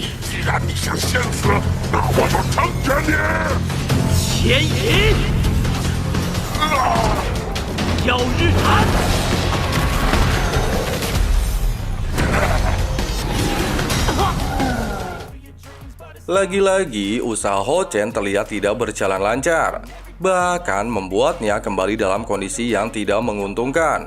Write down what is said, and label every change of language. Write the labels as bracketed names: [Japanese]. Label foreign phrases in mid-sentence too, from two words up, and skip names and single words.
[Chinese] 既然你想先死，那我就成全你。牵引，耀日斩。 [Indonesian] Lagi-lagi, usaha Hao Chen terlihat tidak berjalan lancar, bahkan membuatnya kembali dalam kondisi yang tidak menguntungkan.